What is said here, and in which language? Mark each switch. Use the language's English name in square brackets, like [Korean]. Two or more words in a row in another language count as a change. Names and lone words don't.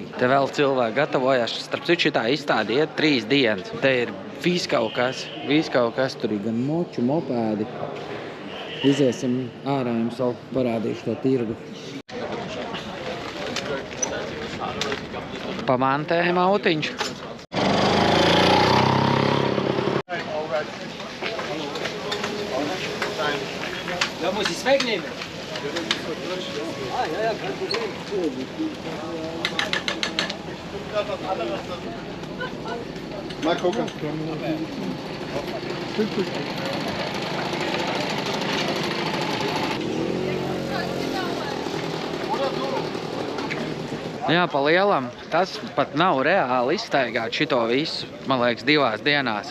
[Latvian] Te vēl cilvēki gatavojās. Starp citu, šitā izstāde iet 3 dienas. Te ir viss kaut kas. Tur ir gan moču, mopēdi. Iziesim ārā, jums vēl parādīšu to tirgu. Pamantējam autiņš. [German] Da muss ich es wegnehmen. Ja, kein Problem. Mal gucken. [Latvian] Jā, pa lielam. Tas pat nav reāli izstaigāt šito visu, man liekas, 2 dienās.